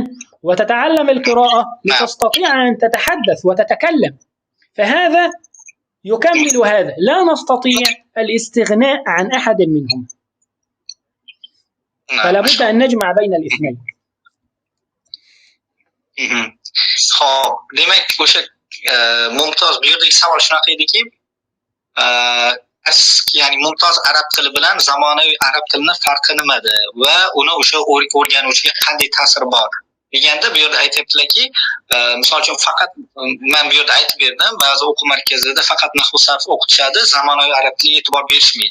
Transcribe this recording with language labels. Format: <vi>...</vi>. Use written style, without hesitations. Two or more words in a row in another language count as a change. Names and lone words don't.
<ar>وتتعلم القراءة لتستطيع أن تتحدث وتتكلم، فهذا يكمل هذا، لا نستطيع الاستغناء عن أحد منهم، فلا بد أن نجمع بين الاثنين.</ar> <uz>خب demek o'sha mumtoz bu yerda savol shunaqa ediki, ya'ni mumtoz arab tili bilan zamonaviy arab tilini farqi nimada va uni o'sha o'rganuvchiga qanday ta'siri bor deganda, bu yerda aytibdilarki, misol uchun faqat men bu yerda aytib berdim, ba'zi o'quv markazida faqat nahv sarf o'qitishadi, zamonaviy arab tiliga e'tibor berishmaydi.</uz>